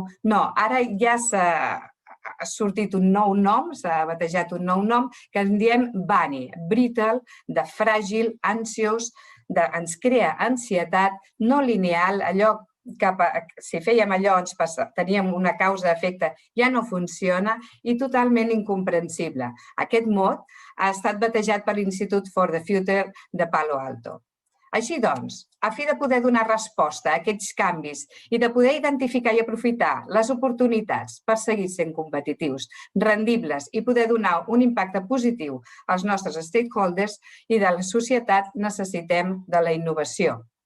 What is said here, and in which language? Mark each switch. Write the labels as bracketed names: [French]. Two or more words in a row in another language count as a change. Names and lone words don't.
[Catalan] No, ara ja ha sortit un nou nom, s'ha batejat un nou nom, que en diem BANI, brittle, de fràgil, ansiós, ens crea ansietat no lineal, allò si fèiem allò, teníem una causa-efecte, ja no funciona i totalment incomprensible. Aquest mot ha estat batejat per l'Institute for the Future de Palo Alto. Així doncs, a fi de poder donar resposta a aquests canvis i de poder identificar i aprofitar les oportunitats per seguir sent competitius, rendibles i poder donar un impacte positiu als nostres stakeholders i de la societat, necessitem de la innovació.